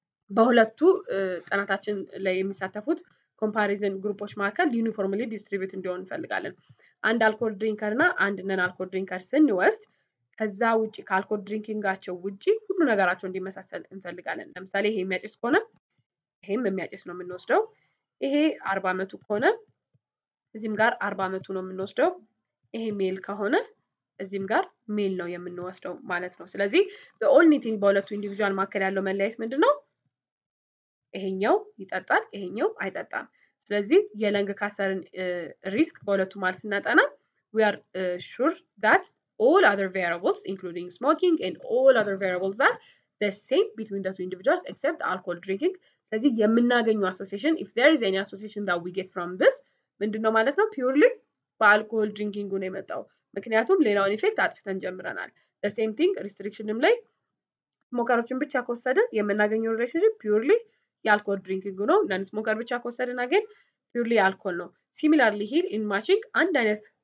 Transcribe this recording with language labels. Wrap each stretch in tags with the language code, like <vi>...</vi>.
<am>በሁለቱ ጥናታችን ላይ የሚሳተፉት ኮምፓሪዝን ግሩፖች መካከል ዩኒፎርምሊ ዲስትሪቢዩት እንዲሆን እንፈልጋለን። አንድ አልኮል ድሪንከር እና አንድ ነን አልኮል ድሪንከር ስንወስድ ከዛ ውጪ ከአልኮል ድሪንኪንጋቸው ውጪ ሁሉ ነገራቸው እንዲመሳሰል እንፈልጋለን። ለምሳሌ ይሄ የሚያጨስ ከሆነ ይሄም የሚያጨስ ነው የምንወስደው። ይሄ 40 ዓመቱ ከሆነ እዚህም ጋር 40 ዓመቱ ነው የምንወስደው። ይሄ ሜል ከሆነ እዚህም ጋር ሜል ነው የምንወስደው ማለት ነው። ስለዚህ</am> <en>the only thing</en> <am>በሁለቱ ኢንዲቪጁዋል መካከል ያለው መለያየት ምንድነው? ይሄኛው ይጠጣል፣ ይሄኛው አይጠጣም። ስለዚህ የለንግ ካንሰርን ሪስክ በሁለቱ ማለት ስናጠና</am> <en>we are sure that all other variables including smoking and all other variables are the same between the two individuals except alcohol drinking.</en> <am>ስለዚህ የምናገኘው</am> <en>association if there is any association that we get from this</en> <am>ምንድነው ማለት ነው? purely በአልኮሆል ድሪንኪንግ ነው የመጣው። ምክንያቱም ሌላውን ኢፌክት አጥፍተን ጀምረናል።</am> <en>the same thing</en> <am>restrictionም ላይ ስሞከሮችን ብቻ ከወሰድን የምናገኘው ሪሌሽንሺፕ ፒውርሊ የአልኮል ድሪንኪንግ ነው። ነን ስሞከር ብቻ ከወሰድን ግን ፒውርሊ አልኮል ነው።</am> <en>ሲሚላርሊ ሂር ኢን ማቺንግ</en> <am>አንድ አይነት</am>